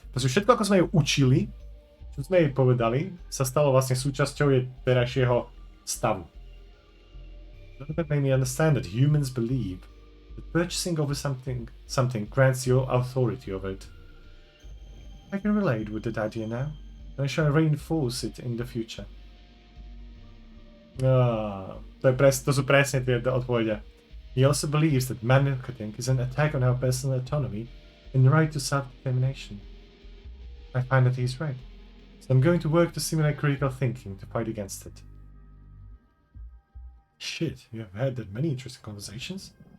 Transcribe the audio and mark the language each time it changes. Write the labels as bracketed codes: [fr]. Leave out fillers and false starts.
[sk] Proste všetko, ako sme ju učili, čo sme jej povedali, sa stalo vlastne súčasťou jej terajšieho stavu. [en] That made me understand that humans believe that purchasing over something grants you authority over it. I can relate with that idea now, and I shall reinforce it in the future. [sk] To sú presne tie odpovede. [en] He also believes that marketing is an attack on our personal autonomy and right to self-determination. I find that he's right, so I'm going to work to simulate critical thinking to fight against it. Shit, you have had that many interesting conversations?